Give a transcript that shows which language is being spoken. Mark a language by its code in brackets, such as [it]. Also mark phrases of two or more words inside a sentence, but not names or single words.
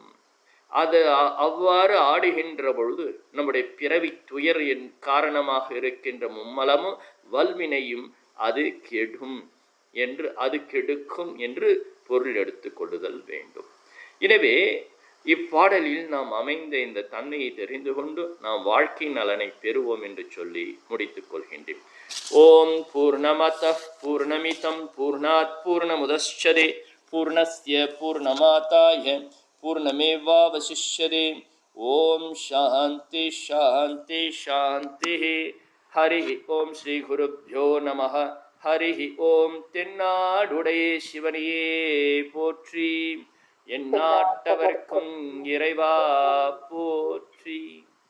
[ta] அது அவ்வாறு ஆடுகின்ற பொழுது நம்முடைய பிறவி துயர் காரணமாக இருக்கின்ற மும்மலமும் வல்வினையும் அது கெடும் என்று, அது கெடுக்கும் என்று பொருள் எடுத்து கொள்ளுதல் வேண்டும். எனவே இப்பாடலில் நாம் அமைந்த இந்த தன்மையை தெரிந்து கொண்டு நாம் வாழ்க்கை நலனை பெறுவோம் என்று சொல்லி முடித்துக் கொள்கின்றேன். [sa] ॐ पूर्णमदः पूर्णमिदं पूर्णात् पूर्णमुदच्यते पूर्णस्य पूर्णमादाय पूर्णमेवावशिष्यते. ॐ शान्ति शान्ति शान्ति. हरि ॐ श्री गुरुभ्यो नमः. हरि ॐ. [ta] தென்னாடுடைய சிவனையே போற்றி, எந்நாட்டவர்க்கும் இறைவா போற்றி.